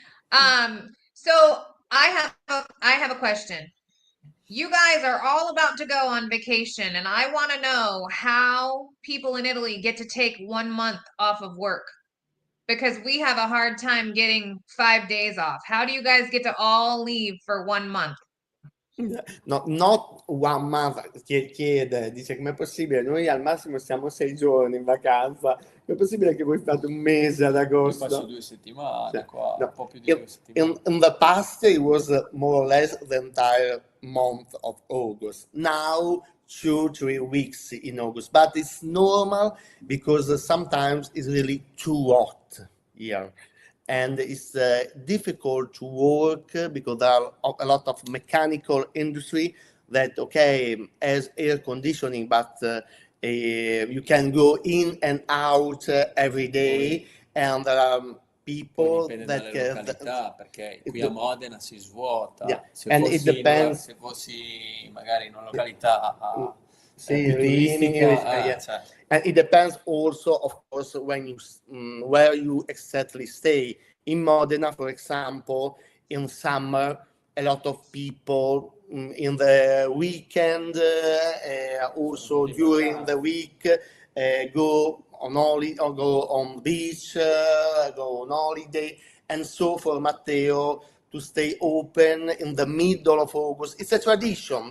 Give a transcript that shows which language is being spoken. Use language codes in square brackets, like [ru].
[en] So I have a question. You guys are all about to go on vacation, and I want to know how people in Italy get to take 1 month off of work. Because we have a hard time getting 5 days off. How do you guys get to all leave for 1 month? No, not 1 month, [it] chiede, dice com'è possibile, noi al massimo stiamo 6 giorni in vacanza, com'è possibile che voi fate 1 mese ad agosto? Io passo 2 settimane qua, no, un po' più di 2 settimane. [en] In the past it was more or less the entire month of August. Now 2-3 weeks in August, but it's normal because sometimes it's really too hot here. And it's difficult to work because there are a lot of mechanical industry that, has air conditioning, but you can go in and out every day, and there are people that [it] località, perché qui a Modena si svuota. [en] Yeah. [it] Se fossi magari in una località più turistica, [en] and it depends also, of course, when you where you exactly stay. In Modena, for example, in summer, a lot of people in the weekend, also during the week, go on holiday, or go on beach, go on holiday, and so for Matteo to stay open in the middle of August. It's a tradition.